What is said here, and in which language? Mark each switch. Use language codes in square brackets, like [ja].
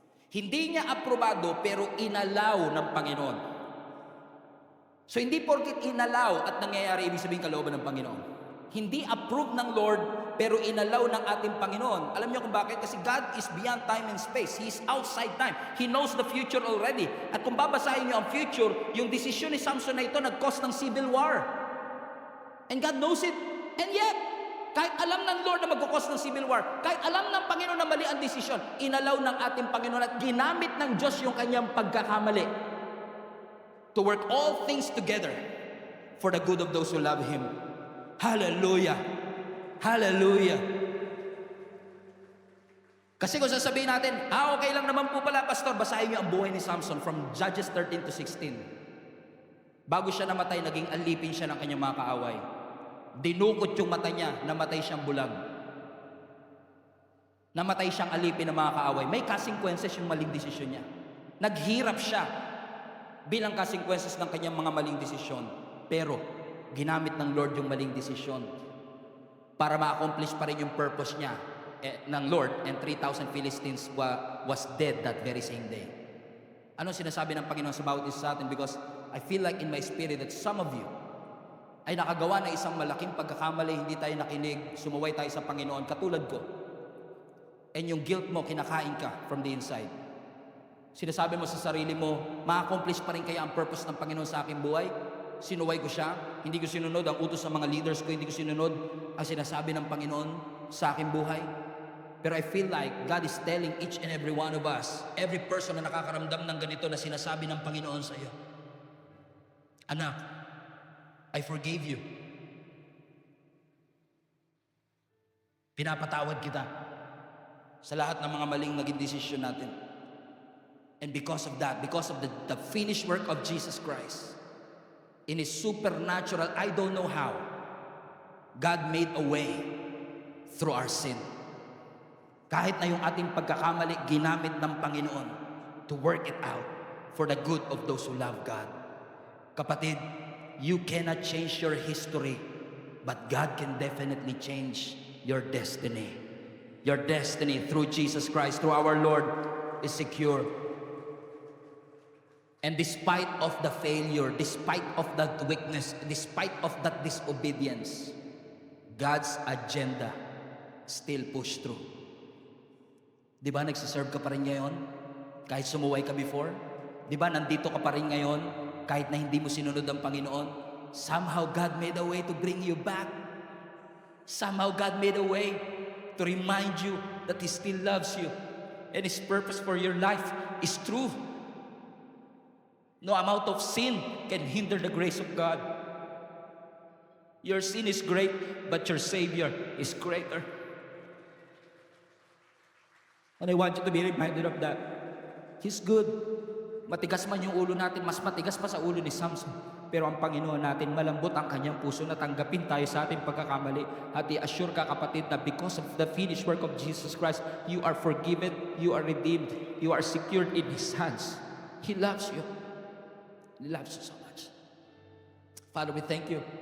[tl] Hindi niya aprobado, pero inalaw ng Panginoon. So hindi porkit inalaw at nangyayari, ibig sabihin kalooban ng Panginoon. Hindi approved ng Lord, pero inalaw ng ating Panginoon. Alam niyo kung bakit? [en] Kasi God is beyond time and space. He is outside time. He knows the future already. [tl] At kung babasahin niyo ang future, yung desisyon ni Samson na ito nag-cause ng civil war. [en] And God knows it. And yet, [tl] kahit alam ng Lord na mag-cause ng civil war, kahit alam ng Panginoon na mali ang desisyon, inalaw ng ating Panginoon at ginamit ng Diyos yung kanyang pagkakamali [en] to work all things together for the good of those who love Him. [tl] Hallelujah! Hallelujah! Kasi kung sasabihin natin, okay lang naman po pala, Pastor, basahin niyo ang buhay ni Samson from Judges 13 to 16. Bago siya namatay, naging alipin siya ng kanyang mga kaaway. Dinukot yung mata niya, namatay siyang bulag. Namatay siyang alipin ng mga kaaway. May consequences yung maling desisyon niya. Naghirap siya bilang consequences ng kanyang mga maling desisyon. Pero, ginamit ng Lord yung maling desisyon para ma-accomplish pa rin yung purpose niya ng Lord, [en] and 3,000 Philistines was dead that very same day. [tl] Ano sinasabi ng Panginoon sa bawat isa sa atin? [en] Because I feel like in my spirit that some of you [tl] ay nakagawa na isang malaking pagkakamali, hindi tayo nakinig, sumuway tayo sa Panginoon, katulad ko. And yung guilt mo, kinakain ka [en] from the inside. [tl] Sinasabi mo sa sarili mo, ma-accomplish pa rin kaya ang purpose ng Panginoon sa aking buhay? Sinuway ko siya, hindi ko sinunod ang utos ng mga leaders ko, hindi ko sinunod ang sinasabi ng Panginoon sa aking buhay. [en] Pero I feel like God is telling each and every one of us, every person [tl] na nakakaramdam ng ganito na sinasabi ng Panginoon sa iyo, anak, [en] I forgave you. [tl] Pinapatawad kita sa lahat ng mga maling naging desisyon natin. [en] And because of that, because of the finished work of Jesus Christ, in His supernatural, I don't know how, God made a way through our sin. [tl] Kahit na yung ating pagkakamali, ginamit ng Panginoon [en] to work it out for the good of those who love God. Kapatid, you cannot change your history, but God can definitely change your destiny. Your destiny through Jesus Christ, through our Lord, is secure. And despite of the failure, despite of that weakness, despite of that disobedience, God's agenda still push through. [tl] Di ba nagsiserve ka pa rin ngayon? Kahit sumuway ka before? Di ba nandito ka pa rin ngayon? Kahit na hindi mo sinunod ang Panginoon? [en] Somehow God made a way to bring you back. Somehow God made a way to remind you that He still loves you. And His purpose for your life is true. No amount of sin can hinder the grace of God. Your sin is great, but your Savior is greater. And I want you to be reminded of that. He's good. [tl] Matigas man yung ulo natin, mas matigas pa sa ulo ni Samson. Pero ang Panginoon natin, malambot ang kanyang puso na tanggapin tayo sa ating pagkakamali. At i-assure ka kapatid na [en] because of the finished work of Jesus Christ, you are forgiven, you are redeemed, you are secured in His hands. He loves you. He loves you so much. Father, we thank you